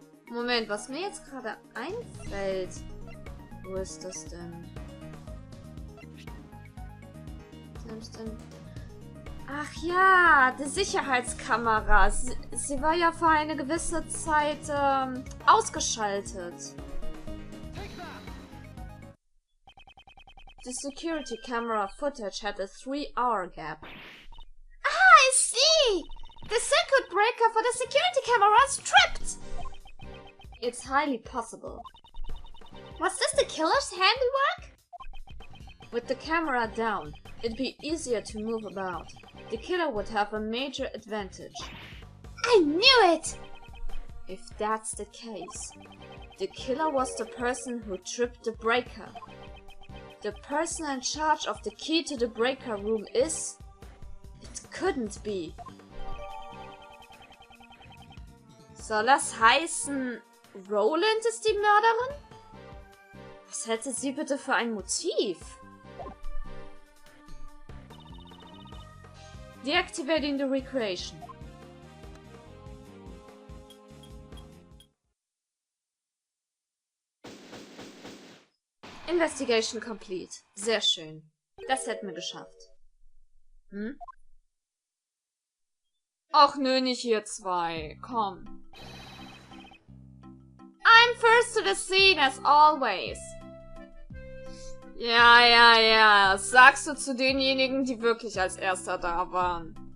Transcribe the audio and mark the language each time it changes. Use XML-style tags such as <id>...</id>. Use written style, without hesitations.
<de>Moment, was mir jetzt gerade einfällt. Wo ist das denn? Ach ja, die Sicherheitskamera. Sie war ja für eine gewisse Zeit ausgeschaltet.</de> <en>The security camera footage had a 3-hour gap. Ah, I see! The circuit breaker for the security camera was tripped! It's highly possible. Was this the killer's handiwork? With the camera down, it'd be easier to move about. The killer would have a major advantage. I knew it! If that's the case, the killer was the person who tripped the breaker. The person in charge of the key to the breaker room is... It couldn't be.</en> <de>Soll das heißen, Roland ist die Mörderin? Was hätte sie bitte für ein Motiv?</de> <en>Deactivating the recreation. Investigation complete.</en> <de>Sehr schön. Das hätten wir geschafft. Hm? Ach nö, nicht ihr zwei. Komm.</de> <en>I'm first to the scene as always.</en> <de>Ja. Sagst du zu denjenigen, die wirklich als erster da waren.</de>